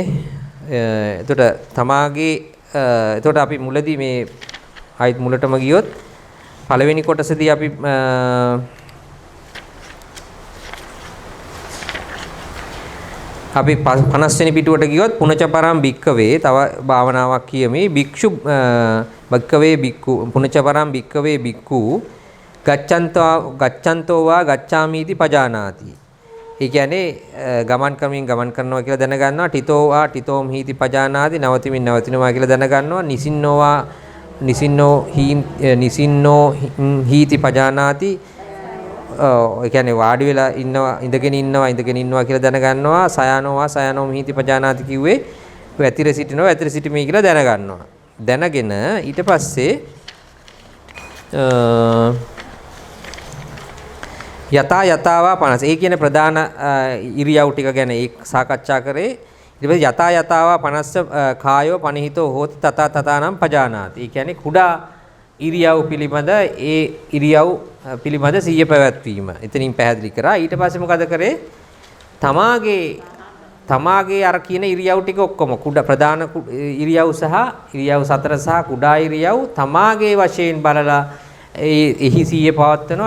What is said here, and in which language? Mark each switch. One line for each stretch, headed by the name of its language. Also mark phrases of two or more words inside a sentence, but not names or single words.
Sinhala: එතකොට තමාගේ එතකොට අපි මුලදී මේ ආයිත් මුලටම ගියොත් පළවෙනි කොටසදී අපි අපි 50 වෙනි පිටුවට ගියොත්
Pali: පුනචපරම් භික්කවේ
Sinhala: තව භාවනාවක් කියමි.
Pali: භික්ෂු භික්කවේ භික්ඛු පුනචපරම් භික්කවේ භික්ඛු ගච්ඡන්තෝ වා ගච්ඡාමීති පජානාති.
Sinhala: ඒ කියන්නේ ගමන් කරනවා කියලා දැනගන්නවා.
Pali: ඨිතෝ වා ඨිතෝම් හීති පජානාති.
Sinhala: නවතිනවා කියලා දැනගන්නවා.
Pali: නිසින්නෝ වා නිසින්නෝ හීති පජානාති.
Sinhala: ඒ කියන්නේ වාඩි වෙලා ඉන්නවා ඉඳගෙන ඉන්නවා කියලා දැනගන්නවා.
Pali: සයනෝ හීති පජානාති
Sinhala: කිව්වේ වැතිර සිටිමි කියලා දැනගන්නවා. දැනගෙන ඊට පස්සේ යතාවා 50. ඒ කියන්නේ ප්‍රධාන ඉරියව් ටික ගැන ඒ සාකච්ඡා කරේ. ඊට පස්සේ
Pali: යතාවා 50 කායෝ පනිහිතෝ හෝති තතානම් පජානාති.
Sinhala: ඒ කියන්නේ කුඩා ඉරියව් පිළිබඳ ඒ ඉරියව් පිළිබඳ සිහිය පැවැත්වීම. එතනින් පැහැදිලි කරා. ඊට පස්සේ මොකද කරේ? තමාගේ අර කියන ඉරියව් ටික ඔක්කොම කුඩා ප්‍රධාන ඉරියව් සහ ඉරියව් 4 සහ කුඩා ඉරියව් තමාගේ වශයෙන් බලලා එහි සිහිය පවත්වනවා.